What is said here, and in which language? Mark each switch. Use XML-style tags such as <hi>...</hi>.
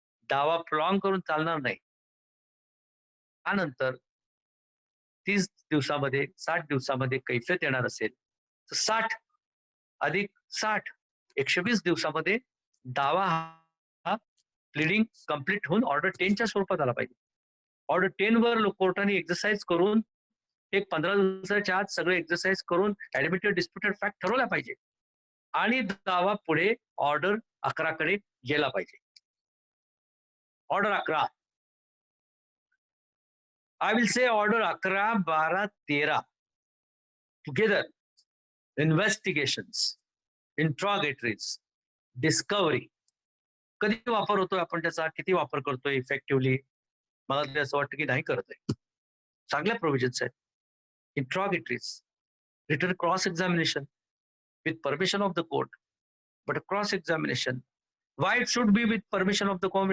<mr>दावा प्रॉंग करून चालणार नाही. त्यानंतर 30 दिवसामध्ये 60 दिवसामध्ये कैफियत येणार असेल तर 60 अधिक 60 120 दिवसामध्ये दावा हा प्लिडिंग कंप्लीट होऊन ऑर्डर 10च्या स्वरूपात आला पाहिजे. ऑर्डर 10 वर कोर्टाने एक्झरसाइज करून एक 15 दिवसाच्या आत सगळे एक्झरसाइज करून ऍडमिटेड डिस्प्युटेड फॅक्ट ठरवला पाहिजे आणि दावा पुढे ऑर्डर 11 कडे गेला पाहिजे.</mr> <en>Order 11, I will say order 11, 12, 13 together. Investigations, interrogatories, discovery.</en> <mr>कधी वापर होतोय आपण त्याचा, किती वापर करतोय इफेक्टिव्हली? मला तरी असं वाटतं की नाही करत आहे. चांगल्या प्रोव्हिजन्स आहेत.</mr> <en>Interrogatories, return cross examination with permission of the court, but cross examination, why it should be with permission of the court?</en>